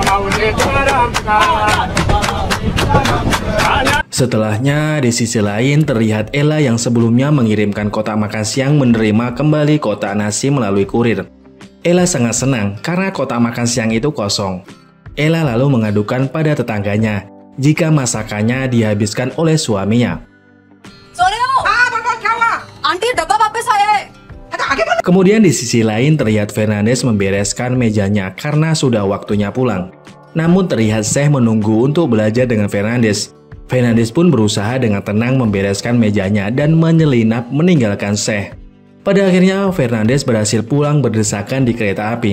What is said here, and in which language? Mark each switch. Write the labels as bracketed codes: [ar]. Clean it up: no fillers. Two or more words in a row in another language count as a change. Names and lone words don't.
[id] Setelahnya, di sisi lain terlihat Ella yang sebelumnya mengirimkan kotak makan siang menerima kembali kotak nasi melalui kurir. Ella sangat senang karena kotak makan siang itu kosong. Ella lalu mengadukan pada tetangganya jika masakannya dihabiskan oleh suaminya. [hi] आंटी डब्बा वापस आया है। [id] Kemudian di sisi lain terlihat Fernandes membereskan mejanya karena sudah waktunya pulang. Namun terlihat Syekh menunggu untuk belajar dengan Fernandes. Fernandes pun berusaha dengan tenang membereskan mejanya dan menyelinap meninggalkan Syekh. Pada akhirnya Fernandes berhasil pulang berdesakan di kereta api.